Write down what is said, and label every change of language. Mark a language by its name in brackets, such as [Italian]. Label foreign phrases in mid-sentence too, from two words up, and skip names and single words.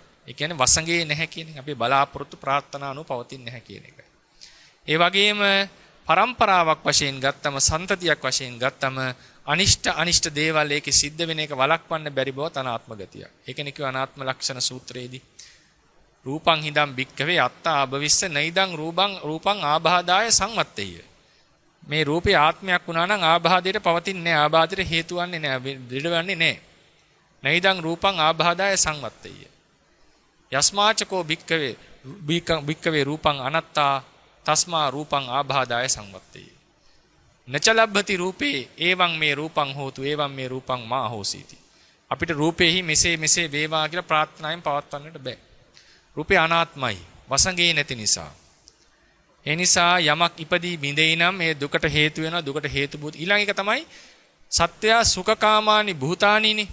[Sinhala] ඒ කියන්නේ වසඟේ නැහැ කියන එක. අපේ බලාපොරොත්තු ප්‍රාර්ථනා අනුව පවතින්නේ නැහැ කියන එක. ඒ වගේම පරම්පරාවක් වශයෙන් ගත්තම සන්තතියක් වශයෙන් ගත්තම අනිෂ්ට දේවල් ඒකේ සිද්ධ වෙන එක වළක්වන්න බැරි බව අනාත්ම ගතිය. ඒකනේ කිව්ව අනාත්ම ලක්ෂණ සූත්‍රයේදී. [Pali] රූපං හිදම් භික්ඛවේ අත්තා අභවිස්ස නයිදං රූපං ආබාධාය සංවත්තේය. [Sinhala] මේ රූපේ ආත්මයක් වුණා නම් ආබාධයට පවතින්නේ නැහැ. ආබාධයට හේතු වන්නේ නැහැ. දිඩවන්නේ නැහැ. [Pali] නයිදං රූපං ආබාධාය සංවත්තේය. යස්මාචකෝ භික්ඛවේ රූපං අනත්තා තස්මා රූපං ආබාධාය සංවත්තේය. නචලබ්බති රූපේ එවං මේ රූපං හෝතු එවං මේ රූපං මා හෝසීති. [Sinhala] අපිට රූපේහි මෙසේ වේවා කියලා ප්‍රාර්ථනාවෙන් පවත්වන්නට බෑ. රූපේ අනාත්මයි. වසඟේ නැති නිසා. ඒ නිසා යමක් ඉපදී බිඳෙයි නම් ඒ දුකට හේතු වෙනවා. දුකට හේතු බුත් ඊළඟ එක තමයි සත්‍යය [Pali] සුඛකාමානි භූතානිනි.